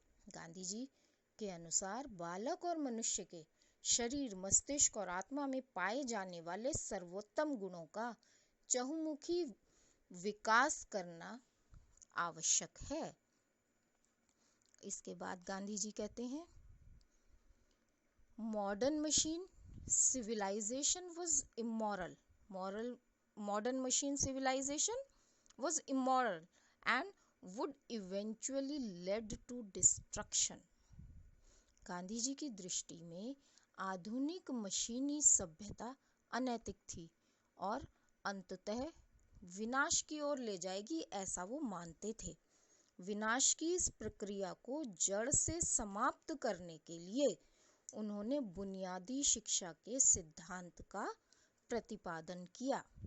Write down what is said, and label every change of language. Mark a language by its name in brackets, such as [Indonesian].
[Hindi] गांधी जी के अनुसार बालक और मनुष्य के शरीर, मस्तिष्क और आत्मा में पाए जाने वाले सर्वोत्तम गुणों का चहुमुखी विकास करना आवश्यक है। इसके बाद गांधी जी कहते हैं, [English] Modern machine civilization was immoral. Modern machine civilization was immoral and would eventually lead to destruction. [Hindi] Gandhi ji की दृष्टि में आधुनिक मशीनी सभ्यता अनैतिक थी और अंततः विनाश की ओर ले जाएगी, ऐसा वो मानते थे। विनाश की इस प्रक्रिया को जड़ से समाप्त करने के लिए उन्होंने बुनियादी शिक्षा के सिद्धांत का प्रतिपादन किया।